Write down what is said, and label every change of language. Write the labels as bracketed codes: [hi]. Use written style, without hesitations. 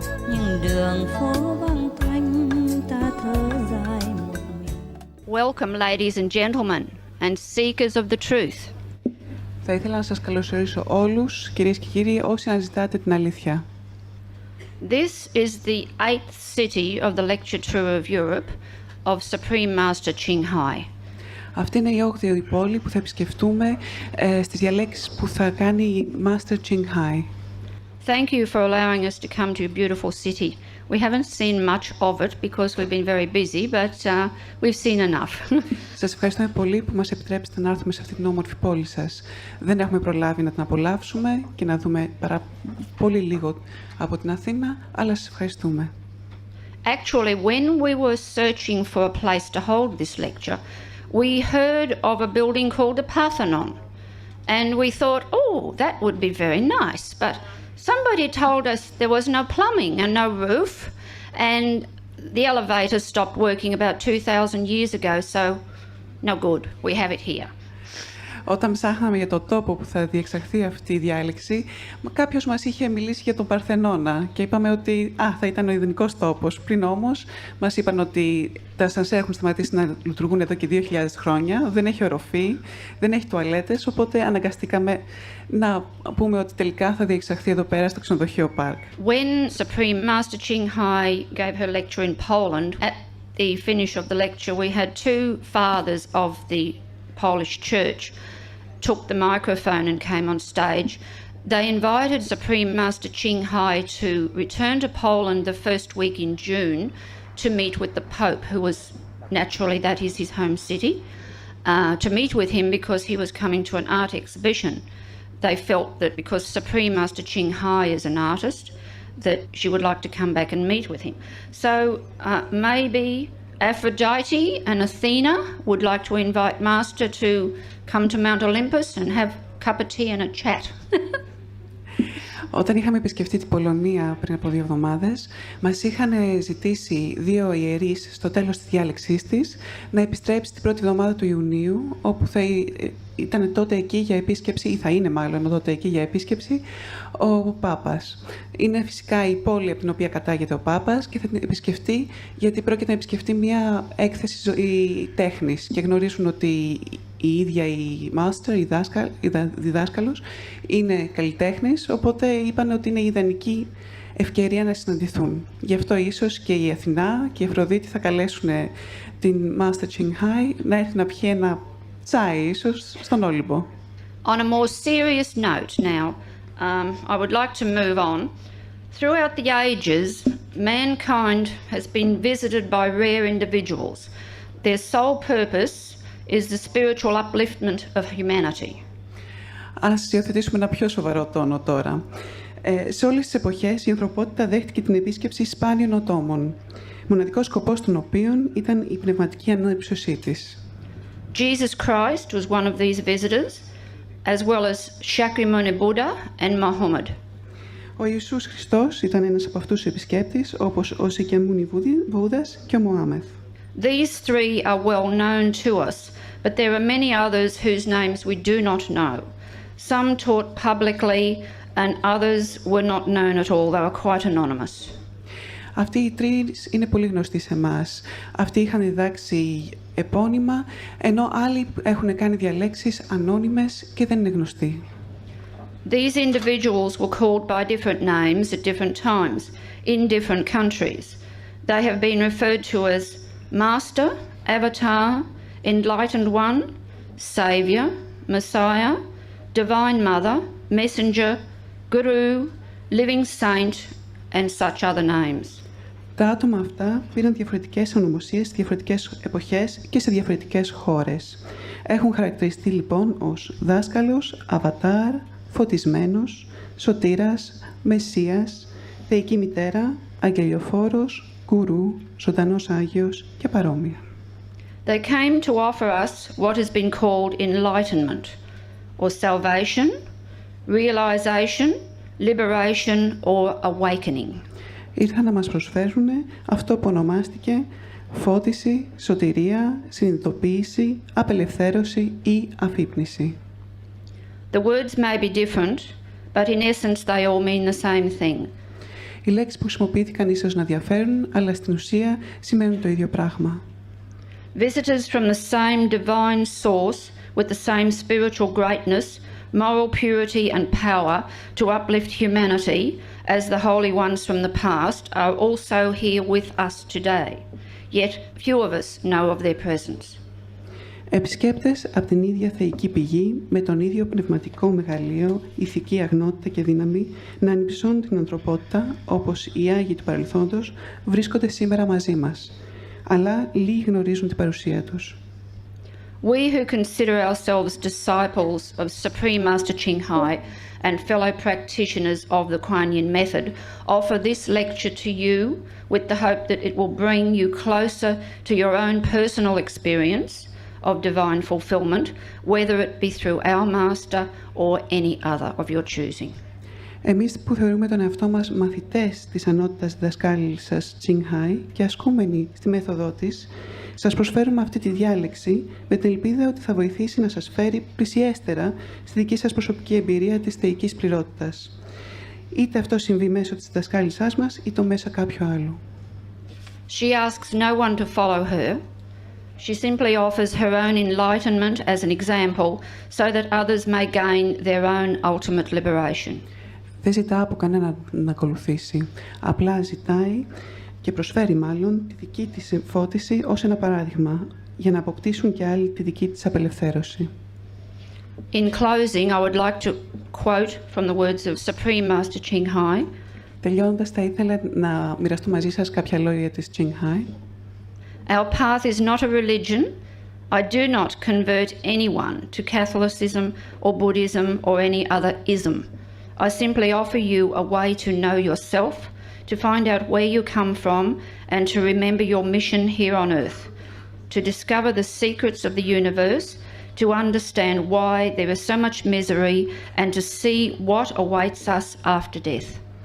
[vi] Nhưng đường phố vắng tanh, ta thở dài một mình. [en] Welcome, ladies and gentlemen, and seekers of the truth. [el] Θα ήθελα να σας καλωσορίσω όλους, κυρίες και κύριοι, όσοι αναζητάτε την αλήθεια. [en] This is the 8th city of the lecture tour of Europe of Supreme Master Qinghai. [el] Αυτή είναι η 8η πόλη που θα επισκεφτούμε στις διαλέξεις που θα κάνει η Master Qinghai. [en] Thank you for allowing us to come to a beautiful city. We haven't seen much of it because we've been very busy, but we've seen enough. [el] Σας ευχαριστούμε πολύ που μας επιτρέψετε να έρθουμε σε αυτή την όμορφη πόλη σας. Δεν έχουμε προλάβει να την απολαύσουμε και να δούμε πολύ λίγο από την Αθήνα, αλλά σας ευχαριστούμε. [en] Actually, when we were searching for a place to hold this lecture, we heard of a building called the Parthenon, and we thought, oh, that would be very nice, but somebody told us there was no plumbing and no roof, and the elevator stopped working about 2,000 years ago, so no good, we have it here. [el] Όταν ψάχναμε για το τόπο που θα διεξαχθεί αυτή η διάλεξη, κάποιος μας είχε μιλήσει για τον Παρθενώνα και είπαμε ότι θα ήταν ο ιδανικός τόπος. Πριν όμως μας είπαν ότι τα ασανσέρ έχουν σταματήσει να λειτουργούν εδώ και 2.000 χρόνια, δεν έχει οροφή, δεν έχει τουαλέτες, οπότε αναγκαστήκαμε να πούμε ότι τελικά θα διεξαχθεί εδώ πέρα στο ξενοδοχείο Πάρκ. [en] When Supreme Master Qinghai gave her lecture in Poland, at the finish of the lecture we had two fathers of the Polish church took the microphone and came on stage. They invited Supreme Master Qinghai to return to Poland the first week in June to meet with the Pope, who was, naturally, that is his home city, to meet with him because he was coming to an art exhibition. They felt that because Supreme Master Qinghai is an artist, that she would like to come back and meet with him. So maybe Aphrodite and Athena would like to invite Master to come to Mount Olympus and have a cup of tea and a chat. [el] Όταν είχαμε επισκεφτεί την Πολωνία πριν από 2 εβδομάδες, μας είχαν ζητήσει 2 ιερείς στο τέλος της διάλεξής της να επιστρέψει την πρώτη εβδομάδα του Ιουνίου, όπου θα ήταν τότε εκεί για επίσκεψη, ή θα είναι μάλλον τότε εκεί για επίσκεψη, ο Πάπας. Είναι φυσικά η πόλη από την οποία κατάγεται ο Πάπας και θα την επισκεφτεί γιατί πρόκειται να επισκεφτεί μια έκθεση τέχνης και γνωρίζουν ότι η ίδια η master, η διδάσκαλος, είναι καλλιτέχνης, οπότε είπαν ότι είναι η ιδανική ευκαιρία να συναντηθούν. Γι' αυτό ίσως και η Αθηνά και η Αφροδίτη θα καλέσουν την Master Qinghai να έρθει να πιει ένα τσάι, ίσως, στον Όλυμπο. [en] On a more serious note now, I would like to move on. Throughout the ages, mankind has been visited by rare individuals. Their sole purpose is the spiritual upliftment of humanity. [el] Ας υιοθετήσουμε ένα πιο σοβαρό τόνο τώρα. Σε όλες τις εποχές η ανθρωπότητα δέχτηκε την επίσκεψη σπάνιων ατόμων, μοναδικός σκοπός των οποίων ήταν η πνευματική ανέψωσή της. [en] Jesus Christ was one of these visitors, as well as Shakyamuni Buddha and Muhammad. [el] Ο Ιησούς Χριστός ήταν ένας από αυτούς τους επισκέπτες, όπως ο Σακιαμούνι Βούδας και ο Μωάμεθ. [en] These three are well known to us, but there are many others whose names we do not know. Some taught publicly and others were not known at all. They were quite anonymous. [el] Αυτοί οι τρεις είναι πολύ γνωστοί σε εμάς. Αυτοί είχαν διδάξει επώνυμα, ενώ άλλοι έχουν κάνει διαλέξεις ανώνυμες και δεν είναι γνωστοί. [en] These individuals were called by different names at different times in different countries. They have been referred to as Master, Avatar, Enlightened One, Saviour, Messiah, Divine Mother, Messenger, Guru, Living Saint and such other names. [el] Τα άτομα αυτά πήραν διαφορετικές ονομοσίες σε διαφορετικές εποχές και σε διαφορετικές χώρες. Έχουν χαρακτηριστεί λοιπόν ως δάσκαλος, αβατάρ, φωτισμένος, σωτήρας, μεσσίας, θεϊκή μητέρα, αγγελιοφόρος, γκουρού, ζωντανός Άγιος και παρόμοια. [en] They came to offer us what has been called enlightenment, or salvation, realization, liberation or awakening. [el] Ήρθαν να μας προσφέρουν αυτό που ονομάστηκε φώτιση, σωτηρία, συνειδητοποίηση, απελευθέρωση ή αφύπνιση. [en] The words may be different, but in essence they all mean the same thing. [el] Οι λέξεις που χρησιμοποιήθηκαν ίσως να διαφέρουν, αλλά στην ουσία σημαίνουν το ίδιο πράγμα. [en] Visitors from the same divine source with the same spiritual greatness, moral purity and power to uplift humanity as the holy ones from the past are also here with us today. Yet few of us know of their presence. [el] Επισκέπτες από την ίδια θεϊκή πηγή, με τον ίδιο πνευματικό μεγαλείο, ηθική αγνότητα και δύναμη, να ανυψώνουν την ανθρωπότητα, όπως οι Άγιοι του παρελθόντος, βρίσκονται σήμερα μαζί μας. Αλλά λίγοι γνωρίζουν την παρουσία τους. [en] We who consider ourselves disciples of Supreme Master Ching Hai and fellow practitioners of the Kuan Yin method offer this lecture to you with the hope that it will bring you closer to your own personal experience of divine fulfillment, whether it be through our Master or any other of your choosing. [el] Εμείς που θεωρούμε τον εαυτό μας μαθητές της ανώτατας διδασκάλισσας Ching Hai και ασκούμενοι στη μέθοδό της, σας προσφέρουμε αυτή τη διάλεξη με την ελπίδα ότι θα βοηθήσει να σας φέρει πλησιέστερα στη δική σας προσωπική εμπειρία της θεϊκής πληρότητας. Είτε αυτό συμβεί μέσω της διδασκάλισσάς μας, είτε μέσω κάποιου άλλου. [en] She asks no one to follow her. She simply offers her own enlightenment as an example so that others may gain their own ultimate liberation. [el] Δεν ζητά από κανένα να ακολουθήσει. Απλά ζητάει και προσφέρει μάλλον τη δική της φώτιση ως ένα παράδειγμα για να αποκτήσουν και άλλοι τη δική της απελευθέρωση. [en] In closing, I would like to quote from the words of Supreme Master Ching Hai. [el] Τελειώνοντας, θα ήθελα να μοιραστώ μαζί σας κάποια λόγια της Ching Hai. [en] Our path is not a religion. I do not convert anyone to Catholicism or Buddhism or any other ism. I simply offer you a way to know yourself, to find out where you come from, and to remember your mission here on earth, to discover the secrets of the universe, to understand why there is so much misery, and to see what awaits us after death.